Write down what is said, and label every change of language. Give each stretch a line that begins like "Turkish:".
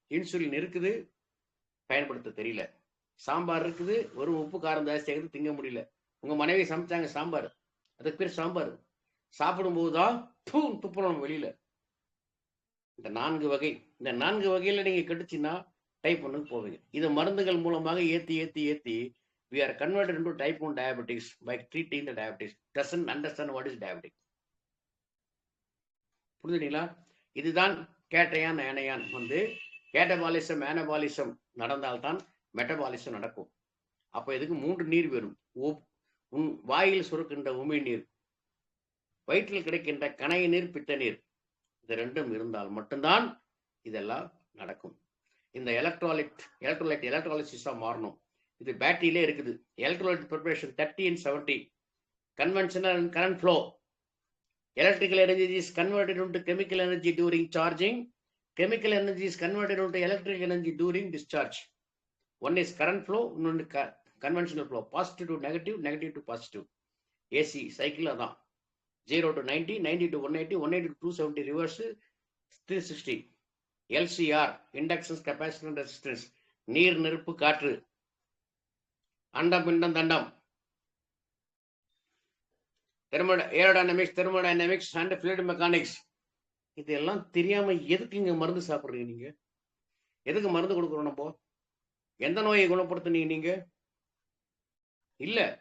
Tamil: Insulin இருக்குது, பயன்படுத்த தெரியல. சாம்பார் இருக்குது, ஒரு உப்பு காரம் ஜாஸ்தியாகுது, திங்க முடியல. உங்க மனைவி சமைச்சாங்க சாம்பார், அதுக்கு பேர் சாம்பார். சாப்பிடும்போது தான் துப்புறோம் வெளியில. இந்த 4 வகை, இந்த 4 வகையில நீங்க கெட்டுச்சுன்னா டைப் 1க்கு போவீங்க. இது மருந்துகள் மூலமாக ஏத்தி ஏத்தி
English: ஏத்தி we are converted into type 1 diabetics by treating the diabetes. Doesn't understand what is diabetic.
Tamil: புரிஞ்சுங்களா? இதுதான் கேட்டையான் ஏனையான் வந்து கேட்டபாலிசம் ஆனபாலிசம் நடந்தால்தான் மெட்டபாலிசம் நடக்கும். அப்ப இதுக்கு 3 நீர் வரும். உன் வாயில் சுரக்கின்ற உமி நீர், வயிற்றில் கிடைக்கின்ற கணைய நீர், பித்த நீர், இது 2ம் இருந்தால் மட்டும்தான் இதெல்லாம் நடக்கும். இந்த எலக்ட்ரோலைசிஸா மாறணும். இது பேட்டரியிலே இருக்குது.
English: Electrolyte preparation 30 and 70. Conventional and current flow. Electrical energy is converted into chemical energy during charging. Chemical energy is converted into electrical energy during discharge. One is current flow, one is conventional flow. Positive to negative, negative to positive. AC cycle அதான் 0 to 90, 90 to 180, 180 to 270, reverse 360. LCR, inductance, capacitance, resistance.
Tamil: நீர், நெருப்பு, காற்று, அண்டம், பிண்டம், தண்டம். Aerodynamics, thermodynamics and fluid mechanics. இதெல்லாம் தெரியாம எதுக்கு இங்க மருந்து சாப்பிடுறீங்க? நீங்க எதுக்கு மருந்து கொடுக்குறோம்? நம்ம எந்த நோயை குணப்படுத்துனீங்க நீங்க? இல்ல.